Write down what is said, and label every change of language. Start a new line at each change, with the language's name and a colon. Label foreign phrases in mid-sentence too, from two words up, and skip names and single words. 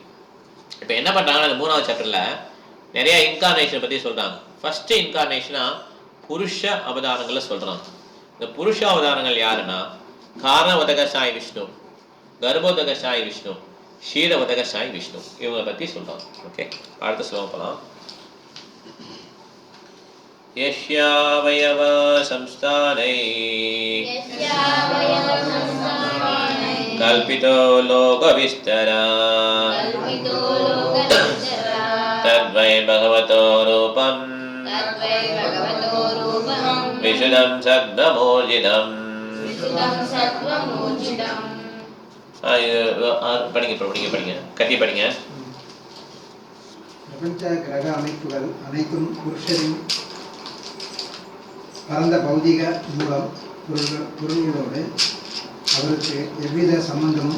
Tamil: இப்போ என்ன பண்றாங்கன்னா அந்த 3வது சாப்டர்ல நிறைய இன்கார்னேஷன் பத்தி சொல்றாங்க. ஃபர்ஸ்ட் இன்கார்னேஷனா புருஷ அவதாரங்களை சொல்றாங்க. இந்த புருஷ அவதாரங்கள் யாருன்னா காரண உதக சாய் விஷ்ணு, கர்ப்போதக சாய் விஷ்ணு, க்ஷீர உதக சாய் விஷ்ணு, இவங்களை பத்தி சொல்றாங்க. ஓகே, அடுத்த ஸ்லோகம் போலாம்.
Sanskrit: यस्यावयव संस्थानै कल्पितो लोकविस्तरा तद्वै भगवतो रूपम् विशुद्धं सत्त्वमूर्जितम्.
Tamil: படிங்க கட்டி படிங்க. பிரபஞ்ச கிரக அமைப்புகள் அனைத்தும் புருஷரின் பரந்த பௌதிக மூலம் பொருள்களோடு அவருக்கு எவ்வித சம்பந்தமும் இல்லை.